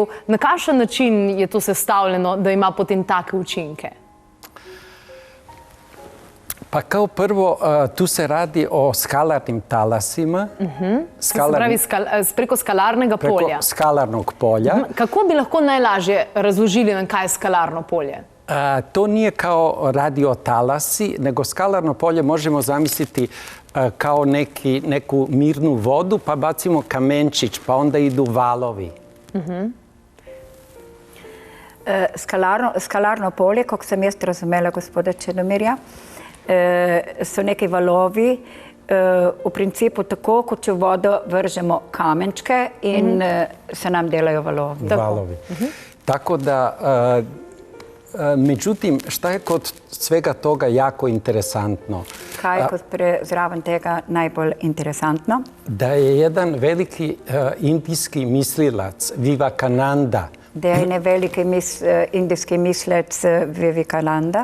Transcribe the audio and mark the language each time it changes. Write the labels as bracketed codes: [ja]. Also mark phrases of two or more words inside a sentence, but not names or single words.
[sl] Na kakšen način je to sestavljeno, da ima potem take učinke? [sr] Pa kao prvo, tu se radi o skalarnim talasima. [sl] Se pravi, preko skalarnega polja. [sr] Preko skalarnog polja. [sl] Kako bi lahko najlažje razložili nam, kaj je skalarno polje? [sr] To nije kao radiotalasi, nego skalarno polje možemo zamisliti kao neku mirnu vodu, pa bacimo kamenčić, pa onda idu valovi. [sl] Skalarno polje, kako sem jaz razumela gospoda Čedomirja, so neki valovi, v principu tako, kot če v vodo vržemo kamenčke in se nam delajo valovi. [sr] Tako da, međutim, šta je kod svega toga jako interesantno? [sl] Kaj je kod zraven tega najbolj interesantno? [sr] Da je jedan veliki indijski mislilac, Vivekananda, [sl] da je jedan veliki indijski mislec Vivekananda